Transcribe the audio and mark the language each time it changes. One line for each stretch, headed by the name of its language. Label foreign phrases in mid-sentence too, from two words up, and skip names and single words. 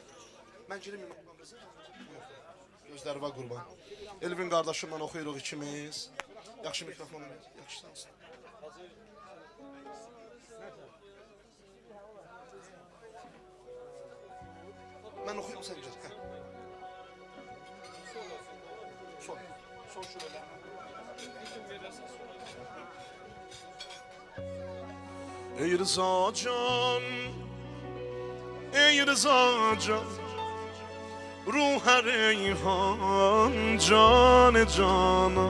Azerbaijani: Mən girim İmam Rıza. Gözlərimə qurban. Elvin qardaşımla oxuyuruq ikimiz. Yaxşı mikrofonu ver. Yaxşı sansın. Mən oxuyum, sən gəl.
Turkish: Sor şurada.
Azerbaijani: Ey Rıza can, ey Rıza can, ruh reyhan can cana.